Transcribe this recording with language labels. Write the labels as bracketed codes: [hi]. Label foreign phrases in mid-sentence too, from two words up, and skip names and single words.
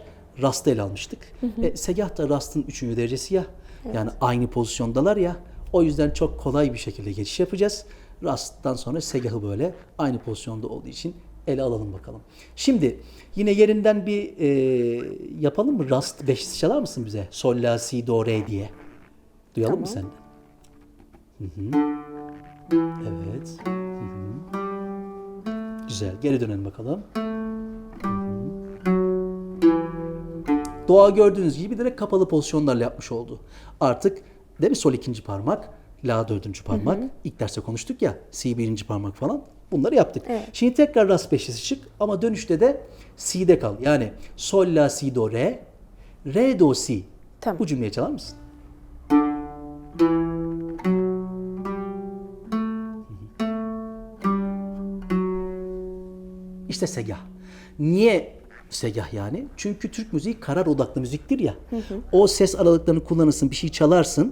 [tr] Rast'ı ele almıştık. Segah da Rast'ın 3. derecesi ya. Evet. Yani aynı pozisyondalar ya. O yüzden çok kolay bir şekilde geçiş yapacağız. Rast'tan sonra segahı böyle aynı pozisyonda olduğu için ele alalım bakalım. Şimdi yine yerinden bir yapalım mı? Rast 5'li çalar mısın bize? Sol, la, si, do, re diye. Duyalım mı senden? Evet. Güzel. Geri dönelim bakalım. Doğa gördüğünüz gibi direkt kapalı pozisyonlarla yapmış oldu. Artık değil mi? Sol 2. parmak, la 4. parmak. İlk derste konuştuk ya. Si 1. parmak falan. Bunları yaptık. Evet. Şimdi tekrar rast 5'lisi çık ama dönüşte de si'de kal. Yani sol, la, si, do, re. Re, do, si. Tamam. Bu cümleyi çalar mısın? İşte segah. Niye segah yani? Çünkü Türk müziği karar odaklı müziktir ya. O ses aralıklarını kullanırsın, bir şey çalarsın.